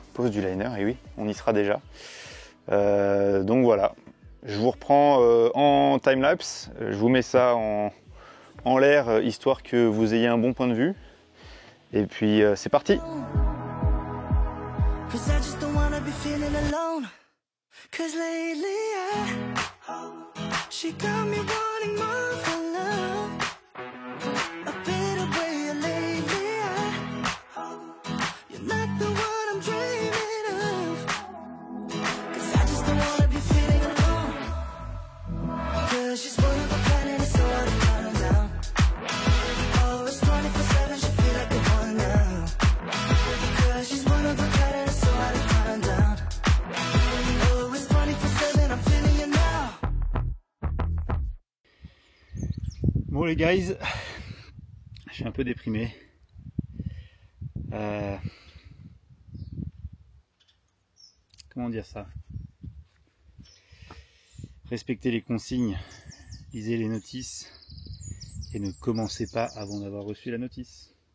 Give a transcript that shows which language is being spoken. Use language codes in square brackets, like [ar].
[fr] Pose du liner, et oui, on y sera déjà. Donc voilà, je vous reprends en timelapse. Je vous mets ça en l'air, histoire que vous ayez un bon point de vue. Et puis c'est parti. [en] 'Cause I just don't wanna be feeling alone. 'Cause lately she got me wanting more for love. A better way of lately you're not the one I'm dreaming of. 'Cause I just don't wanna be feeling alone. 'Cause she's one of a kind and it's so hard to calm down. Oh, it's 24/7, she feel like a one now. 'Cause she's one of a kind and it's so hard to calm down. Oh, it's 24/7, I'm feeling you now. [fr] Bon les guys, je suis un peu déprimé. Comment dire ça? Respectez les consignes, lisez les notices et ne commencez pas avant d'avoir reçu la notice.